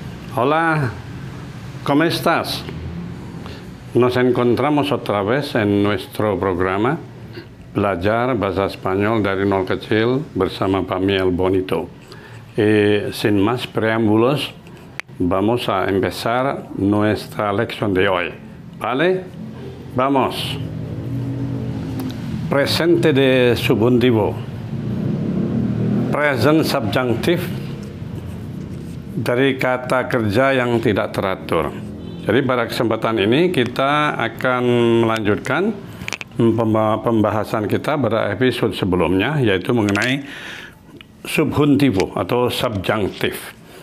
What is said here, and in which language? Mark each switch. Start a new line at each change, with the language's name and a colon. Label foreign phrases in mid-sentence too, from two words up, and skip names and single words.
Spanish: Hola, ¿cómo estás? Nos encontramos otra vez en nuestro programa
Indonesian: Belajar Bahasa Spanyol dari Nol Kecil bersama Pak Miel Bonito.
Spanish: Sin más preámbulos, vamos a empezar nuestra lección de hoy. ¿Vale? Vamos. Presente de subjuntivo.
English: Present subjunctive
Indonesian: dari kata kerja yang tidak teratur. Jadi pada kesempatan ini kita akan melanjutkan pembahasan kita pada episode sebelumnya, yaitu mengenai subjuntivo atau subjunctive.